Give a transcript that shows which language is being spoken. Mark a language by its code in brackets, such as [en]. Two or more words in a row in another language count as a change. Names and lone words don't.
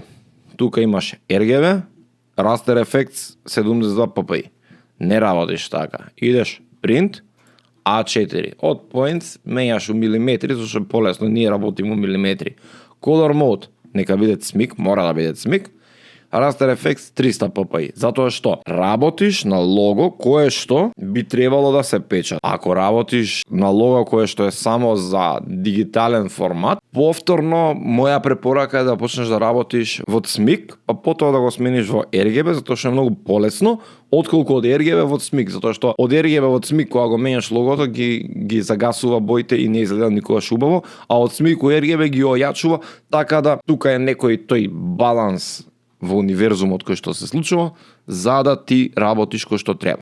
[mk] Тука имаш RGB, [en] Raster Effects [mk] 72 ppi. Не работиш така. Идеш Print A4. Од points менјаш у милиметри, зашто полесно ние работиме у милиметри. [en] Color Mode [mk] нека биде цмик, мора да биде цмик. [en] Raster Effects 300 ppi. [mk] Затоа што работиш на лого кое што би требало да се печат. Ако работиш на лого кое што е само за дигитален формат, повторно моја препорака е да почнеш да работиш во цмик, па потоа да го смениш во RGB, затоа што е многу полесно отколку од RGB во цмик, затоа што од RGB во цмик кога го менјаш логото ги загасува боите и не изгледа никогаш убаво, а од цмик у RGB ги ојачува, така да тука е некој тој баланс во универзумот кој што се случува, за да ти работиш кој што треба.